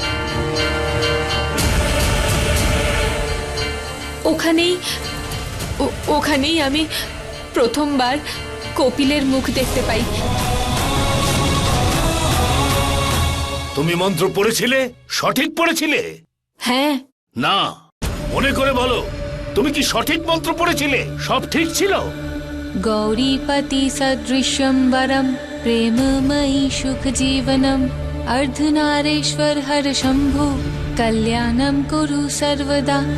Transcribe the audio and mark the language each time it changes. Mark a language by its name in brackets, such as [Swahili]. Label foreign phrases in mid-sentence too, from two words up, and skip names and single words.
[Bangla] ওখানেই আমি প্রথমবার কপিলের মুখ দেখতে পাই। তুমি মন্ত্র পড়েছিলে? সঠিক পড়েছিলে? হ্যাঁ। না, মনে করে বলো, তুমি কি সঠিক মন্ত্র পড়েছিলে? সব ঠিক ছিল? [Sanskrit] गौरीपति सदृशं वरं प्रेममयी सुख जीवनम अर्धनारेश्वर हर शंभु कल्याणम कुरु सर्वदा।